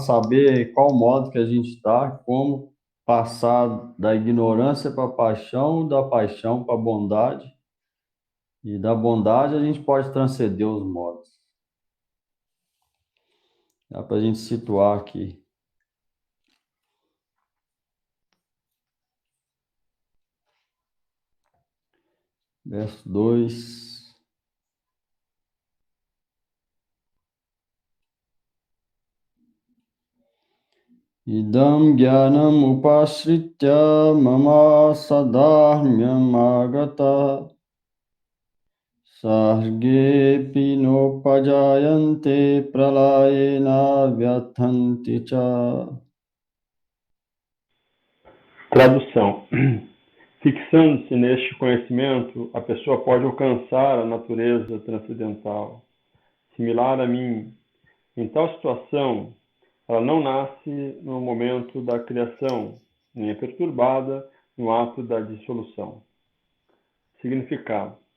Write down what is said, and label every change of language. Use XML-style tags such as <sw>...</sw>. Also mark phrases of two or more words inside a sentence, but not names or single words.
<pt>saber qual modo que a gente está, como passar da ignorância para a paixão, da paixão para a bondade, e da bondade a gente pode transcender os modos. Dá para a gente situar aqui. Verso 2.</pt> <sa>इदं ज्ञानम् उपाश्रित्य मम साधर्म्यम् आगताः सर्गेऽपि नोपजायन्ते प्रलये न व्यथन्ति च.</sa> <pt>Tradução. Fixando-se neste conhecimento, a pessoa pode alcançar a natureza transcendental, similar a mim. Em tal situação, ela não nasce no momento da criação, nem é perturbada no ato da dissolução.</pt>